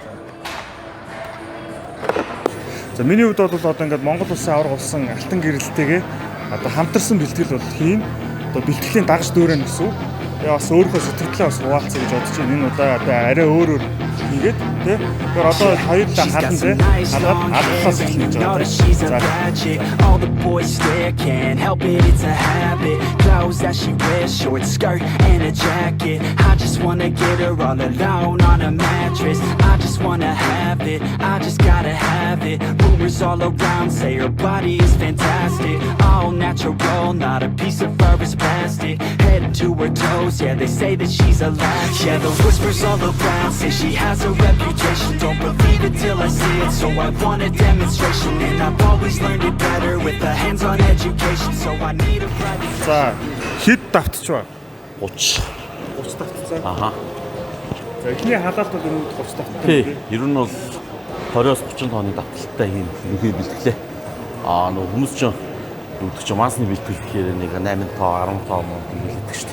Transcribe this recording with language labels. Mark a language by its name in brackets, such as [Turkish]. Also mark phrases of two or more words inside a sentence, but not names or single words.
[Mongolian] За миний хувьд бол одоо ингээд Монгол улсын аварга болсон алтан гэрэлтэйгээ одоо хамтарсан бэлтгэл бол хийн. Одоо бэлтгэлийн дагаж дүүрэн гэсэн үг. Яа бас өөрийнхөө сэтгэлээ бас хуваалцъя гэж бодож байна. Энэ удаа одоо арай өөр хийгээд тий. Тэгэхээр одоо хоёулаа хадан тий. Хадаад алхахаас эхэлж байгаа. За. [English] All the boys stare, can't help it, it's a habit. Clothes that she wears, short skirt and a jacket. I just wanna get her all alone on a mattress. I just wanna have it, I just gotta have it. Rumors all around say her body is fantastic. All natural, not a piece of fur is plastic. Head to her toes, yeah, they say that she's a latch. Yeah, the whispers all around say she has a reputation. Don't believe it till I see it, so I want a demonstration. And I've always learned it better with a hands-on education. So I need a private. [Mongolian] За, хэд давтчих ба? 30 давтцаа. За, эхний халаалт бол өнөөдөр 30 давтдаг. Тий. Ер нь бол 20-оос 30 тонны давталтай хийн үнхээр бэлтгэлээ. Нөгөө хүмүүс ч үүдгч масны бэлтгэл гэхээр нэг 8 тоо 10 тоо мөн бэлтгэдэг шүү дээ.